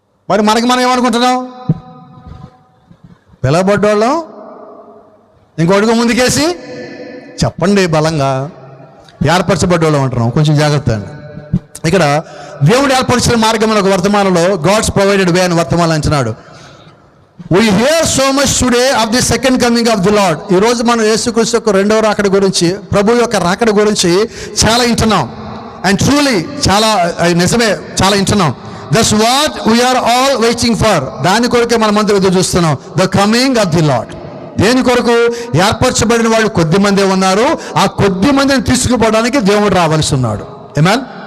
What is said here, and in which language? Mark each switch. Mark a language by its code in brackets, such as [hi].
[te] మరి మనకి మనం ఏమనుకుంటున్నాం? పిలవబడ్డోళ్ళం. ఇంకో అడుగు ముందుకేసి చెప్పండి బలంగా, ఏర్పరచబడ్డోళ్ళం అంటున్నాం. కొంచెం జాగ్రత్త అండి. ఇక్కడ దేవుడు ఏర్పరిచిన మార్గంలో ఒక వర్తమానంలో గాడ్స్ ప్రొవైడెడ్ వే అని వర్తమానం అంటున్నాడు. [en] We hear so much today of the second coming of the Lord. [te] ఈ రోజు మనం యేసుక్రీస్తు యొక్క రెండవ రాకడ గురించి, ప్రభు యొక్క రాకడ గురించి చాలా వింటున్నాం. [en] and truly [te] చాలా నిజమే, చాలా వింటున్నాం. [en] That's what we are all waiting for. [te] దాని కొరకే మనమంతా ఎదురు చూస్తున్నాం. [en] The coming of the Lord. [te] దేని కొరకు? ఏర్పరచబడిన వాళ్ళు కొద్ది మందే ఉన్నారు. ఆ కొద్ది మందిని తీసుకుపోవడానికి దేవుడు రావాల్సి ఉన్నాడు. ఆమేన్.